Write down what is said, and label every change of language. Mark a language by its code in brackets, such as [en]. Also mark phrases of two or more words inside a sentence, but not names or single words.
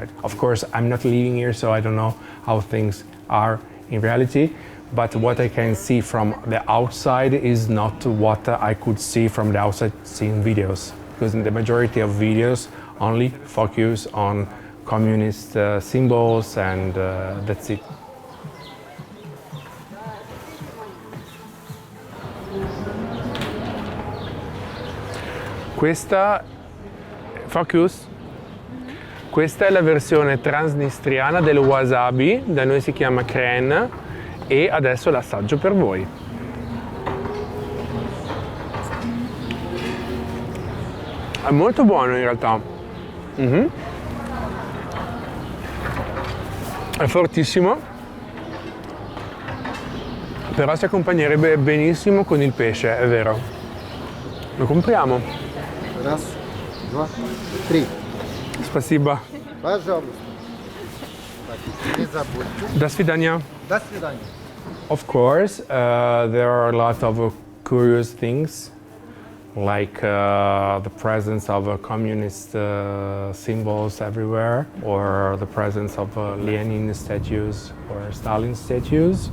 [en] Of course, I'm not living here, so I don't know how things are in reality, but what I can see from the outside is not what I could see from the outside seeing videos, because in the majority of videos only focus on communist symbols and that's it. [it] Questa è la versione transnistriana del wasabi, da noi si chiama crème, e adesso l'assaggio per voi. È molto buono in realtà. È fortissimo, però si accompagnerebbe benissimo con il pesce, è vero. Lo compriamo. [ru] Раз, два, три. Спасибо. Пожалуйста. Так, не забудьте. До свидания. До свидания. [en] Of course, there are a lot of curious things, like the presence of communist symbols everywhere, or the presence of Lenin statues or Stalin statues.